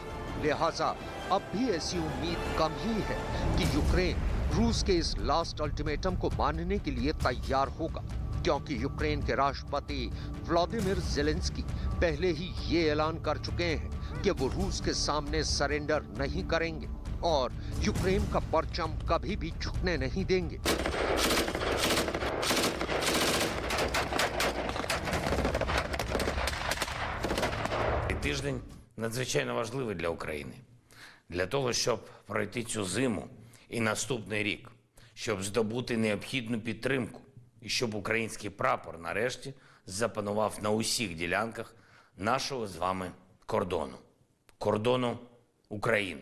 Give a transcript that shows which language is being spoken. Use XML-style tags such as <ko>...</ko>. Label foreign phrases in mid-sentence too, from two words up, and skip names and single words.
<hi>लिहाजा अब भी ऐसी उम्मीद कम ही है कि यूक्रेन रूस के इस</hi> <en>last ultimatum</en> <hi>को मानने के लिए तैयार होगा, क्योंकि यूक्रेन के राष्ट्रपति व्लादिमीर ज़ेलेंस्की पहले ही ये ऐलान कर चुके हैं कि वो रूस के सामने सरेंडर नहीं करेंगे और यूक्रेन का परचम कभी भी झुकने नहीं देंगे।</hi> <uk>Тиждень надзвичайно важливий для України. Для того, щоб пройти цю зиму і наступний рік, щоб здобути необхідну підтримку і щоб український прапор нарешті запанував на усіх ділянках нашого з вами кордону України.</uk>